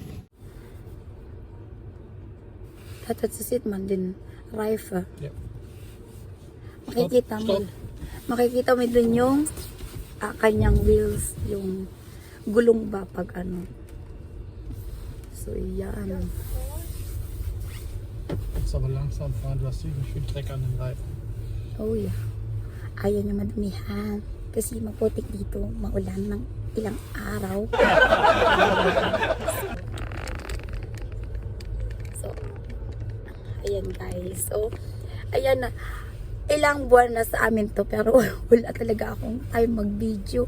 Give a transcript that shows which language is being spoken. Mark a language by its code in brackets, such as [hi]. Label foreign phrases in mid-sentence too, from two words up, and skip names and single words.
[tl] Tatatasit man din rifle. Yep. Makikita mo dun yung kanyang wheels, yung gulong ba pag ano. So yan. [de] Aber langsam fahren, du hast ziemlich viel Dreck an den Reifen. Oh ja. [tl] Ayaw niya madumihan. Kasi maputik dito, maulan ng ilang araw. So, ayan guys. So, ayan na. Ilang buwan na sa amin to, pero wala talaga akong time mag-video.